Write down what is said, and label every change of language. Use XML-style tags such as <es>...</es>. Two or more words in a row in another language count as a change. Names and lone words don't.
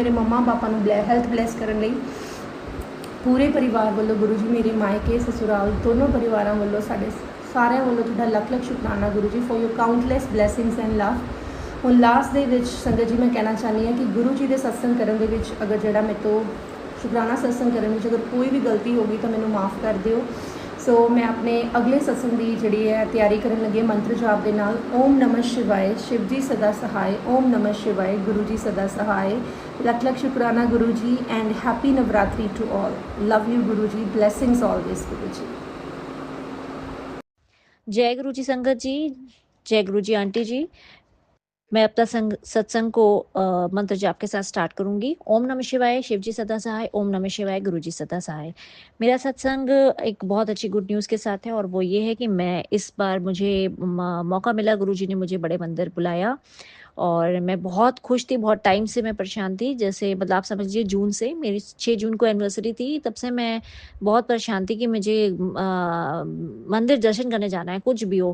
<pa>ਮੇਰੇ ਮੰਮਾ ਪਾਪਾ ਨੂੰ</pa> <en>health bless</en> <pa>ਕਰਨ ਲਈ ਪੂਰੇ ਪਰਿਵਾਰ ਵੱਲੋਂ ਗੁਰੂ ਜੀ, ਮੇਰੇ ਮਾਇਕੇ ਸਸੁਰਾਲ ਦੋਨੋਂ ਪਰਿਵਾਰਾਂ ਵੱਲੋਂ ਸਾਡੇ ਸਾਰਿਆਂ ਵੱਲੋਂ ਤੁਹਾਡਾ ਲੱਖ ਸ਼ੁਕਰਾਨਾ ਗੁਰੂ ਜੀ</pa> <en>for your countless blessings and love.</en> <pa>ਹੁਣ ਲਾਸਟ ਦੇ ਵਿੱਚ ਸੰਗਤ ਜੀ ਮੈਂ ਕਹਿਣਾ ਚਾਹੁੰਦੀ ਹਾਂ ਕਿ ਗੁਰੂ ਜੀ ਦੇ ਸਤਸੰਗ ਕਰਨ ਦੇ ਵਿੱਚ ਅਗਰ ਜਿਹੜਾ ਮੇਰੇ ਤੋਂ ਸ਼ੁਕਰਾਨਾ ਸਤਸੰਗ ਕਰਨ ਵਿੱਚ ਅਗਰ ਕੋਈ ਵੀ ਗਲਤੀ ਹੋ ਗਈ ਤਾਂ ਮੈਨੂੰ ਮਾफ़ ਕਰ ਦਿਓ। ਸੋ ਮੈਂ ਆਪਣੇ ਅਗਲੇ ਸਤਸੰਗ ਦੀ ਜਿਹੜੀ ਹੈ ਤਿਆਰੀ ਕਰਨ ਲੱਗੀ ਮੰਤਰ ਜਾਪ ਦੇ ਨਾਲ।</pa> <hi>ओम नमः शिवाय, शिव जी सदा सहाय। ओम नमः शिवाय, गुरु जी सदा सहाय।</hi> <pa>ਲੱਖ ਸ਼ੁਕਰਾਨਾ ਗੁਰੂ ਜੀ</pa> <en>and happy Navratri to all. love you Guru ji, blessings always Guru ji.</en> <hi>जय गुरु जी संगत जी, जय गुरु जी आंटी जी। मैं अपना सत्संग को मंत्र जाप के साथ स्टार्ट करूंगी। ओम नमः शिवाय, शिव जी सदा सहाय। ओम नमः शिवाय, गुरु जी सदा सहाय। मेरा सत्संग एक बहुत अच्छी</hi> <en>good news</en> <hi>के साथ है, और वो ये है कि मैं इस बार मुझे मौका मिला, गुरु जी ने मुझे बड़े मंदिर बुलाया और मैं बहुत खुश थी। बहुत टाइम से मैं परेशान थी, जैसे मतलब आप समझ लीजिए जून से, मेरी 6 जून को एनिवर्सरी थी, तब से मैं बहुत परेशान थी कि मुझे मंदिर दर्शन करने जाना है, कुछ भी हो।</hi>